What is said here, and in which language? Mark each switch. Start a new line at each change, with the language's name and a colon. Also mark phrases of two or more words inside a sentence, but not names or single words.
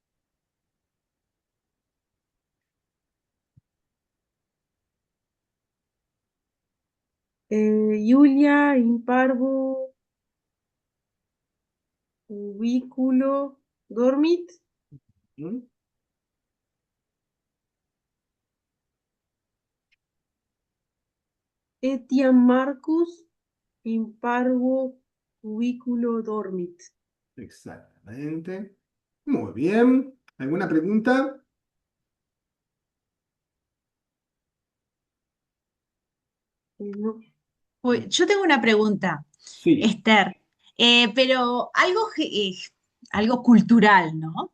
Latin: Iulia in parvo cubiculo dormit. ujú. Etiam Marcus in parvo cubiculo dormit.
Spanish: Exactamente. Muy bien. ¿Alguna pregunta? No. Yo tengo una pregunta, Sí, Esther, pero algo cultural, ¿no?